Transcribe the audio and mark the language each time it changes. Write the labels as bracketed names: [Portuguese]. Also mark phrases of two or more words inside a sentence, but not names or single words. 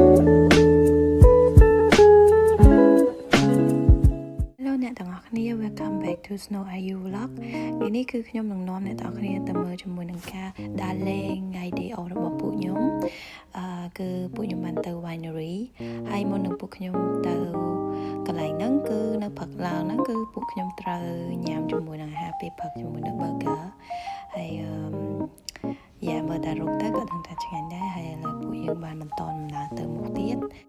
[English] Welcome back to [Khmer] Snow IU Vlog ថ្ងៃនេះគឺខ្ញុំនឹងនាំអ្នកទាំងអស់គ្នាទៅមើលជាមួយនឹងការដើ រលេងថ្ងៃ [English] day off [Khmer] របស់ពួកខ្ញុំគឺពួកខ្ញុំបានទៅ winery ហើយមុននឹងពួកខ្ញុំទៅកន្លែងហ្នឹងគឺនៅព្រឹកឡើងហ្នឹងគឺពួកខ្ញុំត្រូវញ៉ាំជាមួយនឹងអាហារពេលព្រឹកជាមួយនឹង burger ហើយមើលតែរូបទៅក៏ដឹងថាឆ្ងាញ់ដែរហើយឥឡូវពួកយើងបានបន្តដំណើរទៅមុខទៀត